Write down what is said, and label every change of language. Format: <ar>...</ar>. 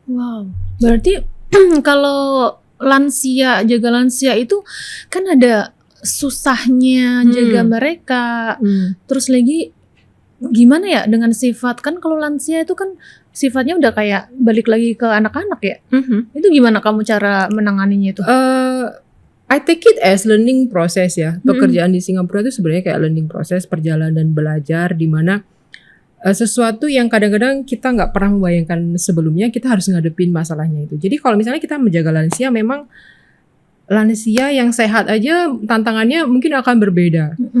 <id>Wow, berarti kalau jaga lansia itu kan ada susahnya jaga mereka. Terus lagi gimana ya dengan sifat, kan kalau lansia itu kan sifatnya udah kayak balik lagi ke anak-anak ya. Itu gimana kamu cara menanganinya itu?</id> <en>I take it as learning process ya.</en> <id>Pekerjaan di Singapura itu sebenarnya kayak learning process, perjalanan belajar, di mana sesuatu yang kadang-kadang kita nggak pernah membayangkan sebelumnya, kita harus ngadepin masalahnya itu. Jadi kalau misalnya kita menjaga lansia, memang lansia yang sehat aja tantangannya mungkin akan berbeda.</id>